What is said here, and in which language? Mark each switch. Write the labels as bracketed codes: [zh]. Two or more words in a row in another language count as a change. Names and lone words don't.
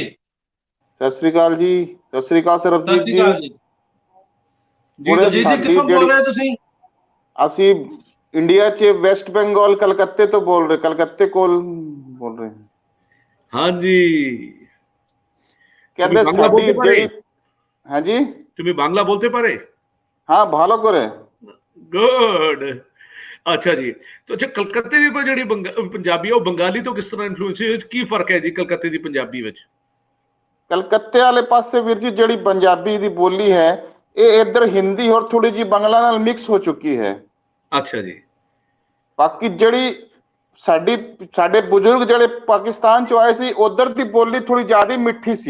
[pa] ਸਤਿ ਸ੍ਰੀ ਅਕਾਲ ਜੀ। ਸਤਿ ਸ੍ਰੀ ਅਕਾਲ ਸਰਬਜੀਤ ਜੀ। ਕਿੱਥੋਂ ਬੋਲ ਰਹੇ ਤੁਸੀਂ? ਅਸੀਂ ਇੰਡੀਆ 'ਚ ਵੈਸਟ ਬੰਗਾਲ ਕਲਕੱਤੇ ਤੋਂ ਬੋਲ ਰਹੇ, ਕਲਕੱਤੇ ਕੋਲ ਬੋਲ ਰਹੇ। ਹਾਂਜੀ, ਕਹਿੰਦੇ ਸਾਡੀ ਜਿਹੜੀ, ਹਾਂਜੀ [bn] তুমি বাংলা বলতে পারে? हाँ ভালো করে। [pa] ਗੁੱਡ। ਅੱਛਾ ਜੀ, [hi] तो अच्छा [pa] ਕਲਕੱਤੇ ਦੀ ਜਿਹੜੀ ਪੰਜਾਬੀ ਉਹ ਬੰਗਾਲੀ ਤੋਂ ਕਿਸ ਤਰ੍ਹਾਂ ਇਨਫਲੂਐਂਸ ਹੈ? ਕੀ ਫਰਕ ਹੈ ਜੀ ਕਲਕੱਤੇ ਦੀ ਪੰਜਾਬੀ ਵਿੱਚ? ਕਲਕੱਤੇ ਵਾਲੇ ਪਾਸੇ ਵੀਰ ਜੀ ਜਿਹੜੀ ਪੰਜਾਬੀ ਦੀ ਬੋਲੀ ਹੈ, ਇਹ ਇੱਧਰ ਹਿੰਦੀ ਔਰ ਥੋੜੀ ਜੀ ਬੰਗਲਾ ਨਾਲ ਮਿਕਸ ਹੋ ਚੁੱਕੀ ਹੈ। ਅੱਛਾ ਜੀ। ਬਾਕੀ ਜਿਹੜੀ ਸਾਡੇ ਬਜ਼ੁਰਗ ਜਿਹੜੇ ਪਾਕਿਸਤਾਨ ਚੋਂ ਆਏ ਸੀ, ਉਧਰ ਦੀ ਬੋਲੀ ਥੋੜੀ ਜ਼ਿਆਦਾ ਮਿੱਠੀ ਸੀ।